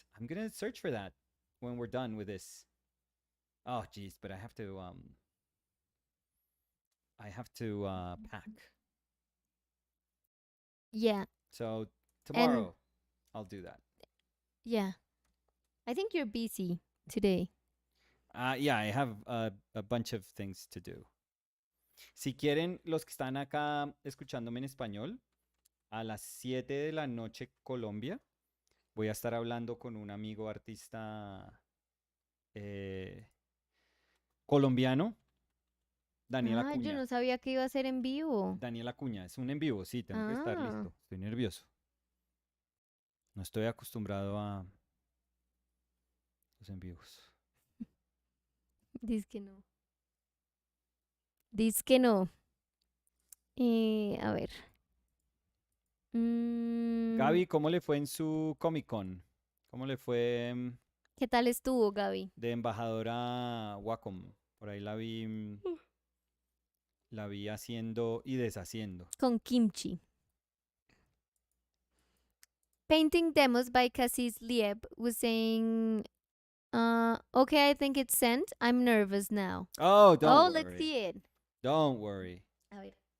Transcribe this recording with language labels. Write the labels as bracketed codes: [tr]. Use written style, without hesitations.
[en] I'm gonna search for that when we're done with this. Oh, geez, but I have to pack. Yeah. So And tomorrow I'll do that. yeah. I think you're busy today. Yeah, I have a bunch of things to do. [es] Si quieren, los que están acá escuchándome en español, a las 7 de la noche Colombia, voy a estar hablando con un amigo artista eh, colombiano, Daniel Ah, yo Acuña. no sabía que iba a ser en vivo. Daniel Acuña, es un en vivo, sí, tengo que estar Ah, listo. Estoy nervioso. No estoy acostumbrado a los en vivos. dice que no. Dice que no. A ver. Gaby, ¿cómo le fue en su Comic Con? ¿Cómo le fue ¿Qué tal estuvo, Gaby? de embajadora Wacom? Por ahí la vi haciendo y deshaciendo. Con kimchi. [en] Painting Demos by Cassis Lieb was saying, okay, I think it's sent. I'm nervous now. Oh, don't worry. Let's see it. Don't worry. [es] A ver.